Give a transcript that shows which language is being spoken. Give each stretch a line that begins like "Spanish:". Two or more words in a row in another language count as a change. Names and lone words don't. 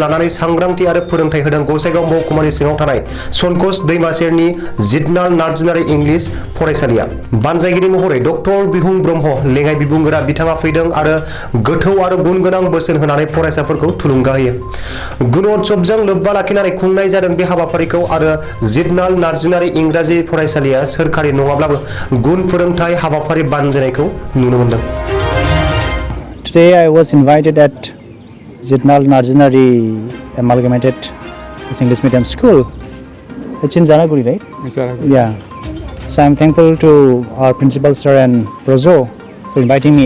Bodo: लानानै सांग्रांथि आरो फोरोंथाय होदों गसाइगाव महकुमानि सिङाव थानाय सनकोस दैमा सेरनि जिदनाल नार्जारि इंलिश फरायसालिया बानजायगिरि महरै डक्टर बिहुं ब्रह्म लेङाइ बिबुंगोरा बिथाङा फैदों आरो गोथौ आरो गुन गोनां बोसोन होनानै फरायसाफोरखौ थुलुंगा होयो गुणोत्सवजों लोब्बा लाखिनानै खुंनाय जादों बे हाबाफारिखौ आरो जिदनाल नार्जारि इंराजि फरायसालिया सोरखारि नङाब्लाबो गुन फोरोंथाय हाबाफारि बानजायनायखौ नुनो मोनदों
English: Today I was invited at Zidnal Narjanari Amalgamated English Medium School. It's in Janaguri, right? Janaguri. Yeah. So I'm thankful to our principal sir and Prozo for inviting me.